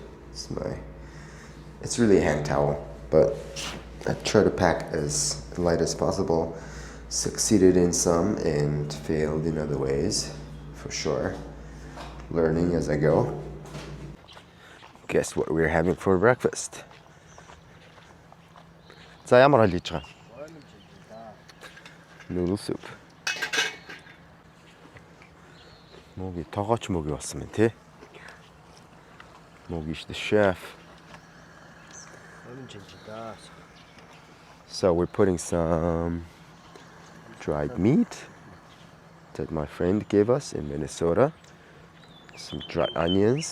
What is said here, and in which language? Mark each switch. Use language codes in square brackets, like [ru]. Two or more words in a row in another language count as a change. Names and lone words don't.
[en] It's really a hand towel, but I try to pack as light as possible. Succeeded in some and failed in other ways, for sure. Learning as I go. Guess what we're having for breakfast? [mn] За ямар хөл хийж байгаа? [en] Noodle soup. [mn] Моги тогооч моги болсон байна те. [en] Mogi's the chef. So we're putting some dried meat that my friend gave us in Minnesota. Some dried onions.